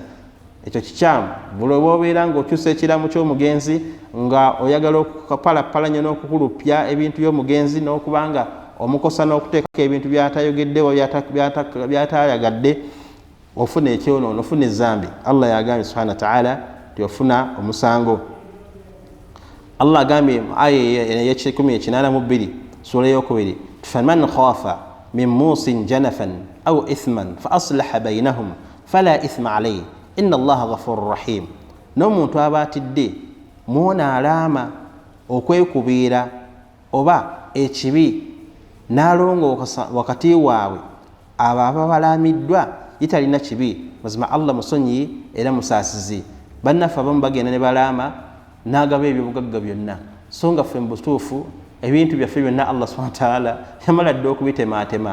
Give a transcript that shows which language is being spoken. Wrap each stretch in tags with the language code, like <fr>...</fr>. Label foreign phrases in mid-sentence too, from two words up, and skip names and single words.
<lg>Ekyo kikyamu buloba obeera ng'okyusa ekiramu ky'omugenzi nga oyagala okukapalapalanya n'okukulupya ebintu by'omugenzi n'okubanga omukosa n'okuteekako ebintu by'atayogeddewo by'atayagadde ofuna ekyonoono ofuna ezambi. Allah yagambye</lg> <ar>سبحانه وتعالى</ar> <lg>ofuna omusango. Allah agambye aya y'ekikumi sura y'okubiri</lg> <ar>فمن خاف من موص جنفا أو إثما فأصلح بينهم فلا إثم عليه إن الله غفور رحيم.</ar> <lg>N'omuntu aba atidde muwona alaama okwekubiira oba ekibi n'alongoosa wakati waabwe abo ababalaamiddwa yitalina kibi mazima Allah musonyi era musaasizi. Bannaffe abamu bagenda ne balaama n'agaba ebyobugagga byonna so nga ffe mu butuufu ebintu byaffe byonna Allah</lg> <ar>سبحانه وتعالى</ar> <lg>yamala dde okubitemaatema.</lg>